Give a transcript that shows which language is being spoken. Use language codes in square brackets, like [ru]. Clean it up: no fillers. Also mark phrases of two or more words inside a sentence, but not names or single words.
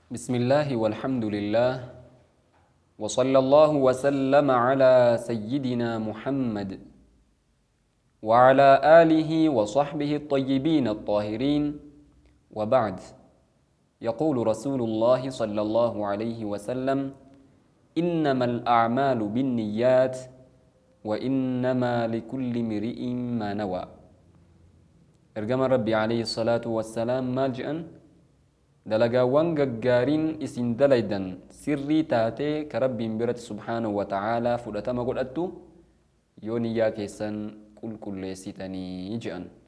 [ar] بسم الله والحمد لله وصلى الله وسلم على سيدنا محمد وعلى آله وصحبه الطيبين الطاهرين وبعد. يقول رسول الله صلى الله عليه وسلم: إنما الأعمال بالنيات وإنما لكل امرئ ما نوى. [om] ergama Rabbi [ar] عليه الصلاة والسلام [om] maal jedhan, dalagaawwan gaggaariin isin dalaydan sirrii taatee ka Rabbiin biratti [ar] سبحانه وتعالى [om] fudhatama godhattu yoo niyyaa keessan qulqulleessitanii jedhan.